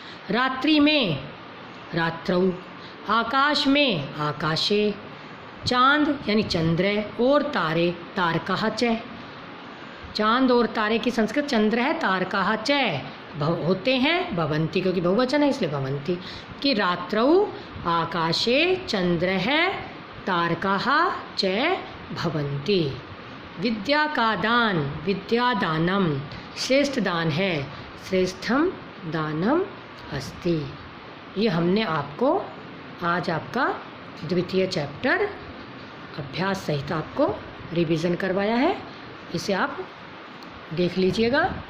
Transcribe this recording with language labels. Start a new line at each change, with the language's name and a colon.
Hindi: रात्रि में रात्रौ, आकाश में आकाशे, चांद यानी चंद्र और तारे तारकाः च। चांद और तारे की संस्कृत चंद्र है, तारकाः च होते हैं, भवंती क्योंकि बहुवचन है इसलिए भवंती।
Sanskrit: कि रात्रौ आकाशे चंद्र है, तारकाः च भवन्ति।
Hindi: विद्या का दान, विद्या दानम श्रेष्ठ दान है,
Sanskrit: श्रेष्ठम दानम अस्ति।
Hindi: ये हमने आपको आज आपका द्वितीय चैप्टर अभ्यास सहित आपको रिवीजन करवाया है, इसे आप देख लीजिएगा।